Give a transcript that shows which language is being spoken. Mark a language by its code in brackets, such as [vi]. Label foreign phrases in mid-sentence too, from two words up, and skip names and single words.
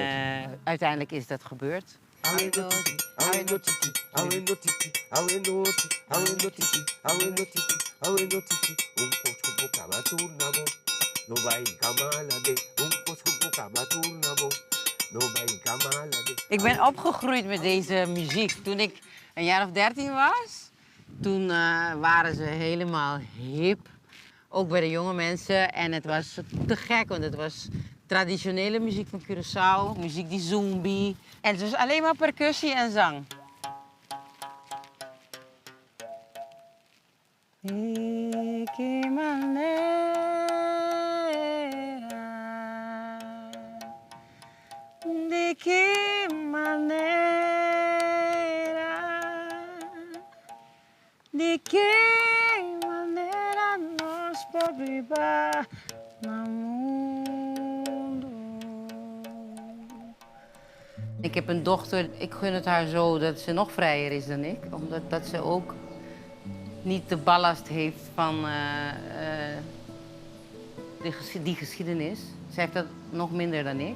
[nl] Uiteindelijk is dat gebeurd. Ik ben opgegroeid met deze muziek. Toen ik een jaar of 13 was, toen waren ze helemaal hip. Ook bij de jonge mensen. En het was te gek, want het was traditionele muziek van Curaçao. Muziek die zombie. En het was alleen maar percussie en zang. [es] De que manera, de que manera, de que manera nos podrá no mundo. [nl] Ik heb een dochter, ik gun het haar zo dat ze nog vrijer is dan ik. Omdat ze ook niet de ballast heeft van die geschiedenis. Ze heeft dat nog minder dan ik.